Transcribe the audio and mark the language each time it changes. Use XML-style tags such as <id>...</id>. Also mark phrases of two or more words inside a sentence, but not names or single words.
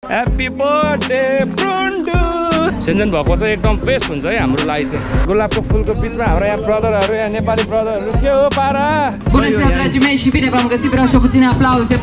<en>Happy birthday Prundu!</en> <ne>सेन्जन भएको चाहिँ एकदम बेस्ट हुन्छ है हाम्रो लागि चाहिँ। गुलाबको फुलको बिचमा हाम्रो यहाँ ब्रदरहरू, यहाँ नेपाली ब्रदरहरू के हो पारा?</ne> <ro>Bună ziua, dragii mei, și bine v-am găsit. Vreau și puține aplauze.</ro>